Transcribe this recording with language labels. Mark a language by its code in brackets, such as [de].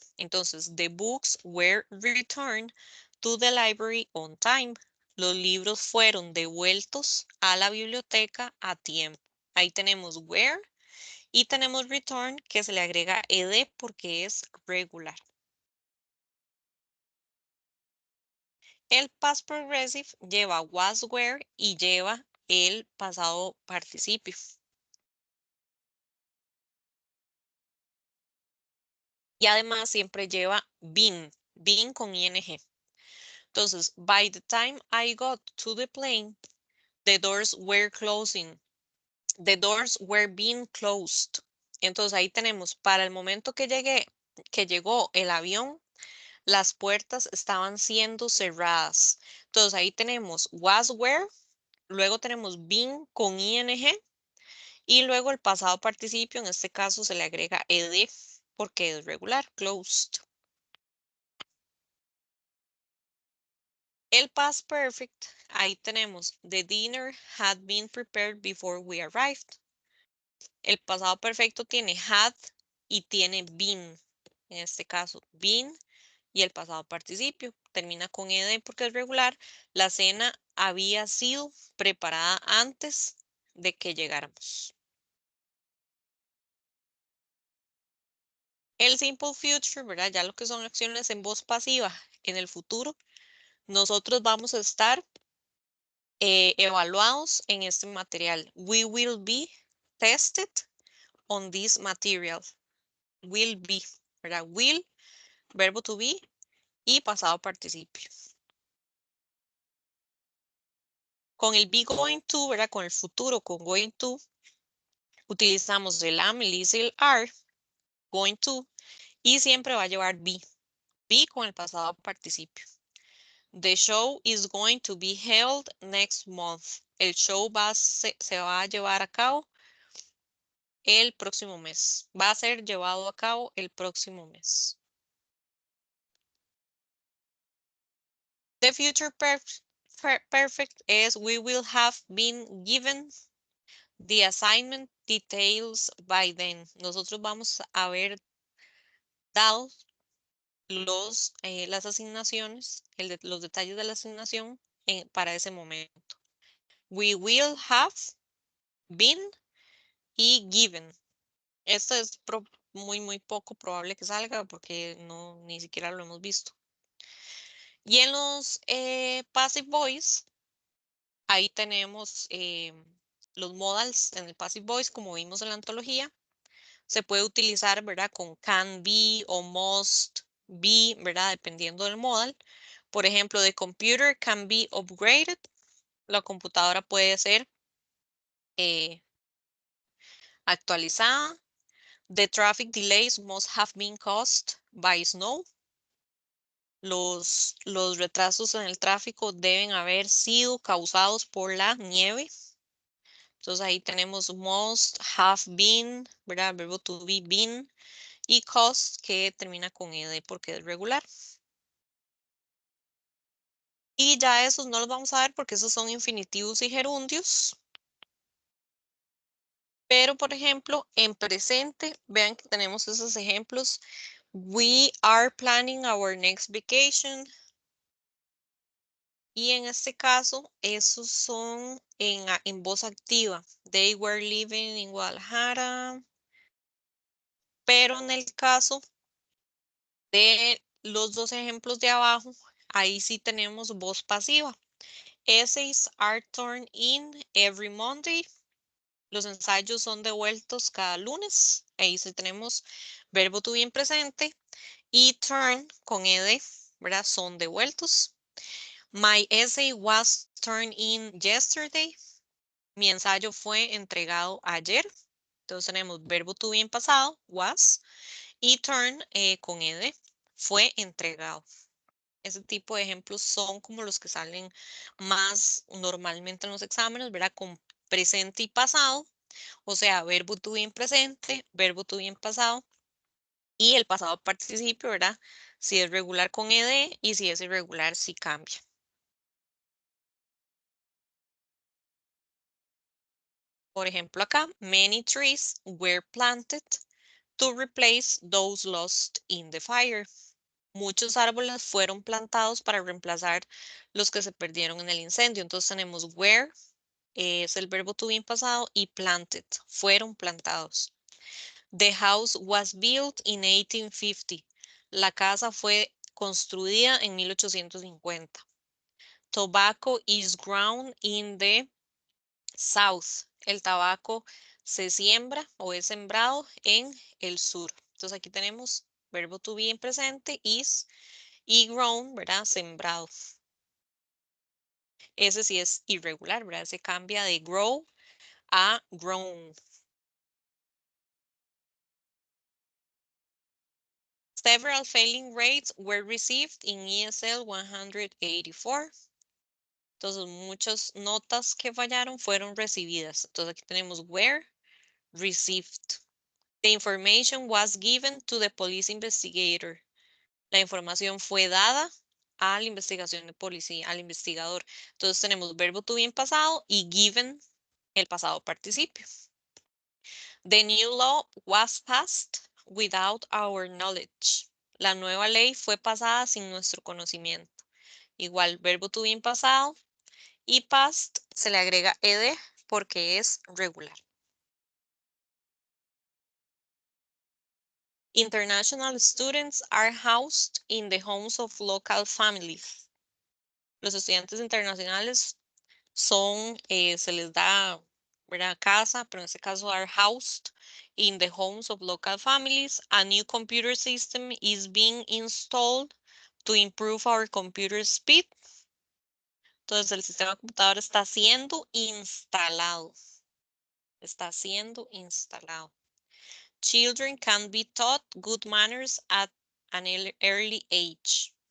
[es] Entonces, [en] the books were returned to the library on time. [es] Los libros fueron devueltos a la biblioteca a tiempo. Ahí tenemos were y tenemos return que se le agrega ed porque es regular. El past progressive lleva was, were y lleva el pasado participio. Y además siempre lleva been con ing. [en] Entonces, by the time I got to the plane, the doors were closing. The doors were being closed. [es] Entonces ahí tenemos, para el momento que llegó el avión, las puertas estaban siendo cerradas. Entonces ahí tenemos was, were, luego tenemos been con ing y luego el pasado participio, en este caso se le agrega ed porque es regular, closed. [en] El past perfect, [es] ahí tenemos [en] the dinner had been prepared before we arrived. [es] El pasado perfecto tiene had y tiene been. En este caso, been y el pasado participio. Termina con ed porque es regular. La cena había sido preparada antes de que llegáramos. El simple future, ¿verdad? Ya lo que son acciones en voz pasiva en el futuro, nosotros vamos a estar evaluados en este material. [en] We will be tested on this material. Will be, [es] ¿verdad? Will, verbo to be y pasado participio. Con el be going to, ¿verdad? Con el futuro, con going to, utilizamos el am, el is, el are, going to, y siempre va a llevar be. Be con el pasado participio. [en] The show is going to be held next month. [es] El show se va a llevar a cabo el próximo mes. Va a ser llevado a cabo el próximo mes. [en] The future perfect is we will have been given the assignment details by then. [es] Nosotros vamos a haber dado las asignaciones, los detalles de la asignación para ese momento. [en] We will have been [es] y [en] given. [es] Esto es muy poco probable que salga porque no, ni siquiera lo hemos visto. Y en los passive voice, ahí tenemos los modals en el passive voice, como vimos en la antología. Se puede utilizar, ¿verdad? Con can be o must be, ¿verdad? Dependiendo del modal. Por ejemplo, [en] the computer can be upgraded. [es] La computadora puede ser actualizada. [en] The traffic delays must have been caused by snow. [es] Los retrasos en el tráfico deben haber sido causados por la nieve. Entonces ahí tenemos [en] must have been, [es] ¿verdad? Verbo to be been y caused que termina con ed porque es regular. Y ya esos no los vamos a ver porque esos son infinitivos y gerundios. Pero, por ejemplo, en presente, vean que tenemos esos ejemplos. [en] We are planning our next vacation. [es] Y en este caso, esos son en voz activa. [en] They were living in Guadalajara. [es] Pero en el caso de los dos ejemplos de abajo, ahí sí tenemos voz pasiva. [en] Essays are turned in every Monday. [es] Los ensayos son devueltos cada lunes. Ahí sí tenemos verbo to be en presente. Y turn con ed, ¿verdad? Son devueltos. [en] My essay was turned in yesterday. [es] Mi ensayo fue entregado ayer. Entonces tenemos verbo to be en pasado, was. Y turn con ed, fue entregado. Ese tipo de ejemplos son como los que salen más normalmente en los exámenes, ¿verdad? Con presente y pasado, o sea, verbo to be en presente, verbo to be en pasado y el pasado participio, ¿verdad? Si es regular con ed y si es irregular, sí cambia. Por ejemplo, acá, [en] many trees were planted to replace those lost in the fire. [es] Muchos árboles fueron plantados para reemplazar los que se perdieron en el incendio. Entonces tenemos were, es el verbo to be en pasado, y planted, fueron plantados. [en] The house was built in 1850. [es] La casa fue construida en 1850. [en] Tobacco is grown in the south. [es] El tabaco se siembra o es sembrado en el sur. Entonces aquí tenemos verbo to be en presente, is, y grown, ¿verdad? Sembrado. Ese sí es irregular, ¿verdad? Se cambia de grow a grown. [en] Several failing grades were received in ESL 184. [es] Entonces, muchas notas que fallaron fueron recibidas. Entonces, aquí tenemos [en] were received. The information was given to the police investigator. [es] La información fue dada a la investigación de policía, al investigador. Entonces, tenemos verbo to be en pasado y given el pasado participio. [en] The new law was passed without our knowledge. [es] La nueva ley fue pasada sin nuestro conocimiento. Igual, verbo to be en pasado y past se le agrega ed porque es regular. [en] International students are housed in the homes of local families. [es] Los estudiantes internacionales son, se les da, ¿verdad? Casa, pero en este caso [en] are housed in the homes of local families. A new computer system is being installed to improve our computer speed. [es] Entonces el sistema de computador está siendo instalado. Está siendo instalado. [en] Children can be taught good manners at an early age.